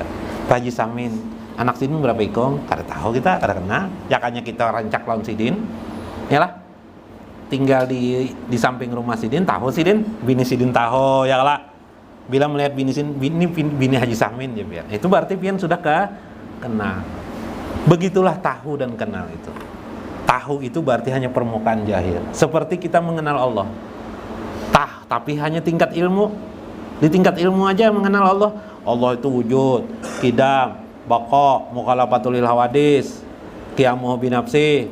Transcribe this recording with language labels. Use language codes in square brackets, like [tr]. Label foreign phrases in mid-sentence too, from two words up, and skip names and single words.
[bjn] Pak Haji Sahmin, anak sidin berapa ikong? Kada tahu kita, kada kenal. Jakanya kita rancak lawan sidin. Yalah. Tinggal di samping rumah sidin, tahu sidin, bini sidin tahu, ya lah. Bila melihat bini Haji Sahmin ya biar. Itu berarti pian sudah kenal. [id] Begitulah tahu dan kenal itu. Tahu itu berarti hanya permukaan jahil. Seperti kita mengenal Allah. Tapi hanya tingkat ilmu. Di tingkat ilmu aja mengenal Allah. Allah itu wujud, qidam, baqa, [ar] مخالفته للحوادث، قيامه بنفسه.